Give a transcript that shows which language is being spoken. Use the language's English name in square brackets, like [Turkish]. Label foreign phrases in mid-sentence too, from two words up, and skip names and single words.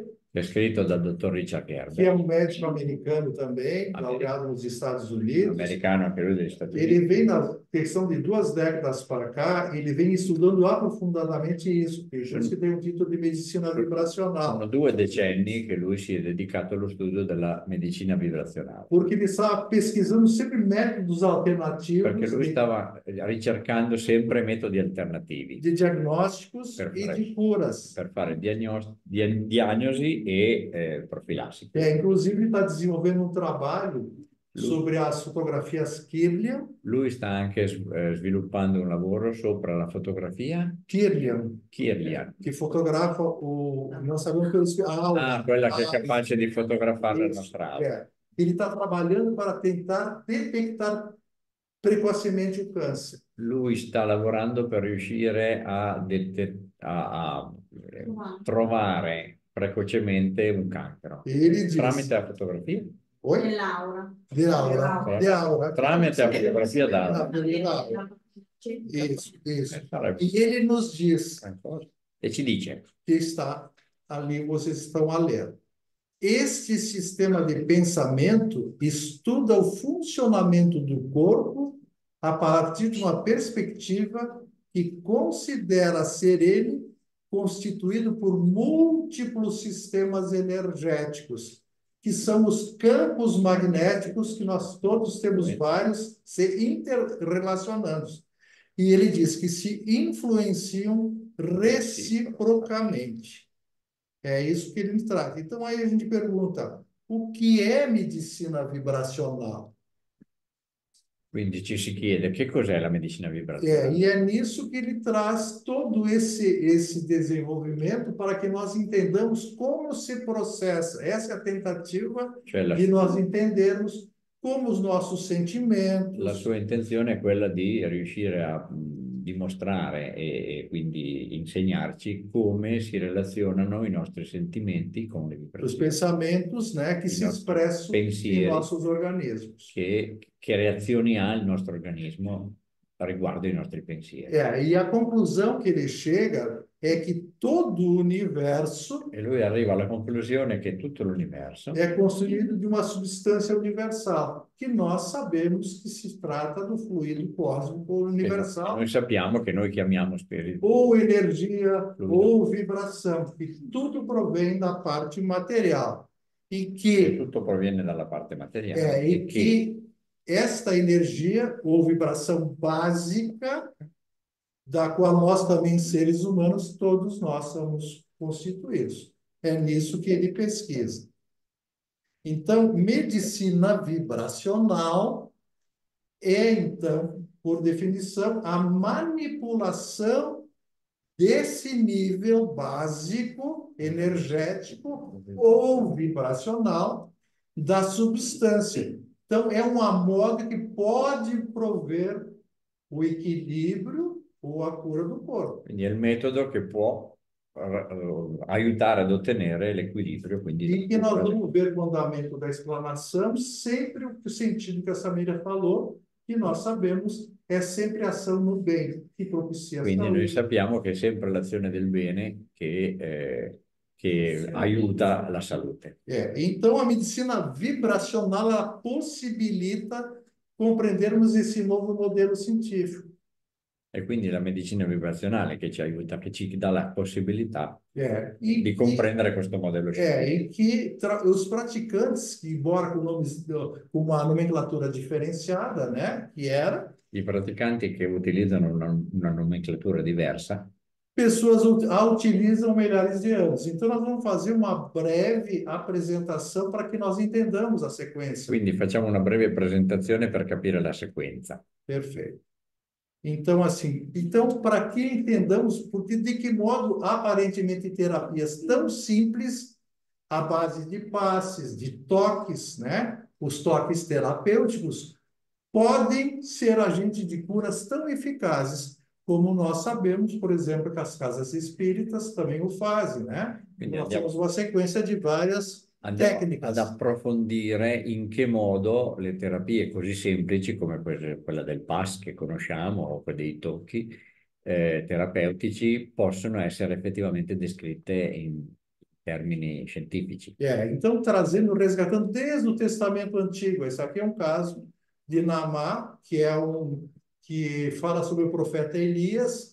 [Italian] è scritto dal dottor Richard [Portuguese] que é Gerber, médico americano também, laureado nos Estados Unidos. [Italian] americano anche lui degli Stati [Portuguese] Ele [Italian] Uniti. [Portuguese] vem, na questão de 2 décadas para cá, ele vem estudando aprofundadamente isso, que justo que tem um título de medicina [Italian] Sono [Portuguese] vibracional. [Italian] 2 decenni che lui si è dedicato allo studio della medicina vibrazionale, [Portuguese] Porque ele estava pesquisando sempre métodos alternativos [Italian] perché lui stava ricercando sempre metodi alternativi [Portuguese] de diagnósticos [Italian] per [Portuguese] e [Italian] fare, [Portuguese] de curas. [Italian] per fare diagnosi e profilassi. [Portuguese] Inclusive, ele está desenvolvendo um trabalho sobre as fotografias Kirlian. [Italian] Lui sta anche sviluppando un lavoro sopra la fotografia Kirlian, Kirlian. [Portuguese] que fotografa o... Não sabemos pelo... [Italian] Quella che è capace di fotografare la nostra aura. [Portuguese] Ele está trabalhando para tentar detectar precocemente o câncer. [Italian] Lui sta lavorando per riuscire a trovare precocemente un cancro. [Portuguese] Ele diz... [Italian] Tramite la fotografia? [Portuguese] Oi? [Italian] Dell'aura. [Portuguese] De aura. [Italian] Tramite la fotografia d'aura. [Portuguese] Isso. E ele nos diz... [Italian] E ci dice... [Portuguese] Que está ali, vocês estão a ler. Este sistema de pensamento estuda o funcionamento do corpo a partir de uma perspectiva que considera ser ele constituído por múltiplos sistemas energéticos, que são os campos magnéticos, que nós todos temos vários, se interrelacionando. E ele diz que se influenciam reciprocamente. É isso que ele nos traz. Então, aí a gente pergunta, o que é medicina vibracional? [Italian] Quindi ci si chiede che cos'è la medicina vibrazionale. [Portuguese] E é nisso que ele traz todo esse desenvolvimento para que nós entendamos como se processa. Essa é a tentativa de nós entendermos como os nossos sentimentos... [Italian] La sua intenzione è quella di riuscire a dimostrare e quindi insegnarci come si relazionano i nostri sentimenti con le vibrazioni. [Portuguese] Os pensamentos, né, que se expressam em nossos organismos. [Italian] Che reazioni ha il nostro organismo riguardo i nostri pensieri. [Portuguese] E a conclusão que ele chega é que todo o universo... [Italian] E lui arriva alla conclusione che tutto l'universo... [Portuguese] é construído de uma substância universal, que nós sabemos que se trata do fluido cósmico universal. [Italian] Noi sappiamo che noi chiamiamo spirito. [Portuguese] Ou energia, ou vibração, que tudo provém da parte material. E que... [Italian] tutto proviene dalla parte materiale. [Portuguese] E que esta energia ou vibração básica, da qual nós também, seres humanos, todos nós somos constituídos. É nisso que ele pesquisa. Então, medicina vibracional é, então, por definição, a manipulação desse nível básico, energético ou vibracional da substância. Então, é uma moda que pode prover o equilíbrio ou a cura do corpo. [Italian] Quindi è il metodo che può aiutare ad ottenere l'equilibrio, quindi [Portuguese] E que nós vamos ver no andamento da explanação sempre o sentido que a Samira falou, que nós sabemos é sempre ação no bem, que propicia a [Italian] quindi noi [Portuguese] saúde. [Italian] sappiamo che è sempre l'azione del bene che aiuta la salute. [Portuguese] Então, a medicina vibracional ela possibilita compreendermos esse novo modelo científico. [Italian] E quindi la medicina vibrazionale che ci aiuta, che ci dà la possibilità di [Portuguese] E [Italian] comprendere questo modello scientifico. [Portuguese] que os praticantes, que embora com nomes, com uma nomenclatura diferenciada, né, que era [Italian] I praticanti che utilizzano una nomenclatura diversa [Portuguese] pessoas a utilizam milhares de anos. Então, nós vamos fazer uma breve apresentação para que nós entendamos a sequência. [Italian] quindi facciamo una breve presentazione per capire la sequenza. [Portuguese] Perfeito. Então, assim, para que entendamos, porque de que modo aparentemente terapias tão simples, à base de passes, de toques, né? Os toques terapêuticos podem ser agentes de curas tão eficazes como nós sabemos, por exemplo, que as casas espíritas também o fazem, né? [Italian] Quindi [Portuguese] Nós temos uma sequência de várias [Italian] andiamo [Portuguese] tecnicas. [Italian] ad approfondire in che modo le terapie così semplici come quella del PAS che conosciamo o quella dei tocchi terapeutici possono essere effettivamente descritte in termini scientifici. [Portuguese] Então, resgatando desde o Testamento Antigo, esse aqui é um caso de Naamã, que fala sobre o profeta Elias.